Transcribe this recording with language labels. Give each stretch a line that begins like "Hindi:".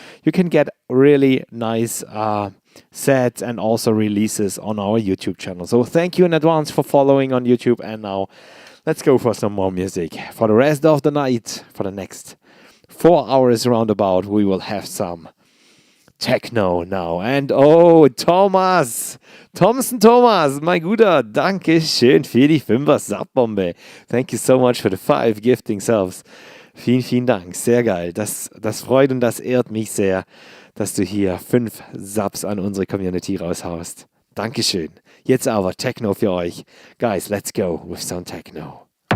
English: You can get really nice sets and also releases on our YouTube channel. So thank you in advance for following on YouTube. And now let's go for some more music. For the rest of the night, for the next 4 hours roundabout, we will have some techno now. And oh,
German: Thomas, my Guter, danke schön für die 5er Subbombe.
English: Thank you so much for the 5 gifting subs.
German: Vielen, vielen Dank. Sehr geil. Das freut und das ehrt mich sehr, dass du hier 5 Subs an unsere Community raushaust. Dankeschön. Jetzt aber Techno für euch.
English: Guys, let's go with some techno.